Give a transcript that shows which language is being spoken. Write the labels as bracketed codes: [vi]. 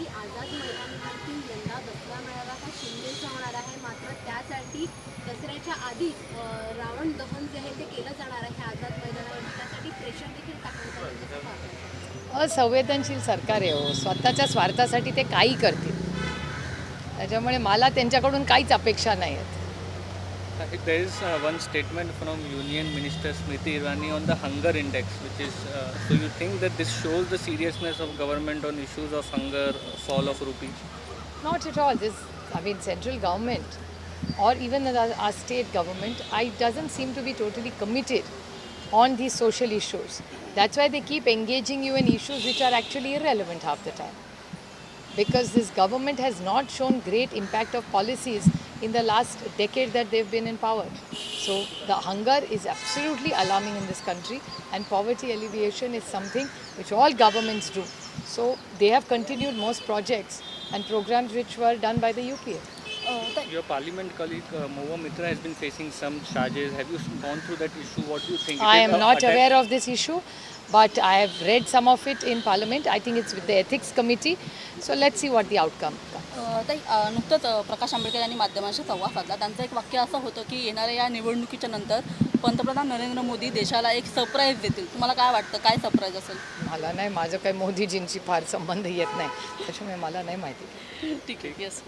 [mr] काही आझाद मैदानावरती यंदा दसरा मेळावा हा शिंदेचा होणार आहे, मात्र त्यासाठी दसऱ्याच्या आधीच रावण दहन जे आहे ते केलं जाणार आहे आझाद मैदानावरती. त्यासाठी प्रेशर देखील टाकण्यात आलं. असंवेदनशील सरकार आहे हो. स्वतःच्या स्वार्थासाठी ते काही करतील. त्याच्यामुळे मला त्यांच्याकडून काहीच अपेक्षा नाही आहेत. [en] There is one statement from Union Minister Smriti Irani on the hunger index, which is so you think that this shows the seriousness of government on issues of hunger, fall of rupee? Not at all. Central government or even our state government, doesn't seem to be totally committed on these social issues. That's why they keep engaging you in issues which are actually irrelevant half the time. Because this government has not shown great impact of policies in the last decade that they've been in power. So the hunger is absolutely alarming in this country, and poverty alleviation is something which all governments do. So they have continued most projects and programs which were done by the UPA. Your parliament colleague Mohua Mitra has been facing some charges. Have you gone through that issue? What do you think? I am not aware of this issue. But I have read some of it in Parliament. I think it's with the Ethics Committee. So let's see what the outcome comes. [mr] नुकतंच प्रकाश आंबेडकर यांनी माध्यमांशी संवाद साधला. त्यांचं एक वाक्य असं होतं की येणाऱ्या या निवडणुकीच्या नंतर पंतप्रधान नरेंद्र मोदी देशाला एक सरप्राईज देतील. तुम्हाला काय वाटतं, काय सरप्राईज असेल? मला नाही, माझं काही मोदीजींशी फार संबंध येत नाही, त्याच्यामुळे मला नाही माहिती. ठीक आहे. येस,